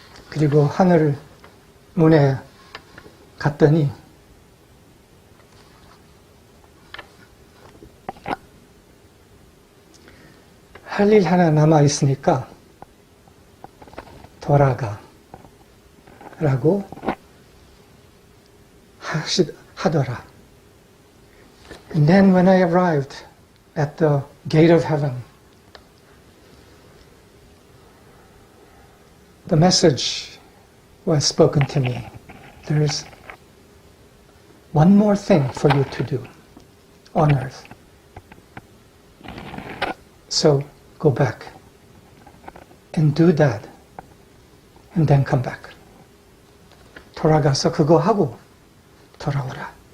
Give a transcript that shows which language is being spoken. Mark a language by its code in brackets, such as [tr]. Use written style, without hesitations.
[ko] 그리고 하늘 문에 갔더니 할 일 하나 남아 있으니까 돌아가 라고 하더라. [en] And then when I arrived at the gate of heaven, the message was spoken to me. There's one more thing for you to do on earth. So go back and do that and then come back. [ko] 돌아가서 그거 하고 돌아오라.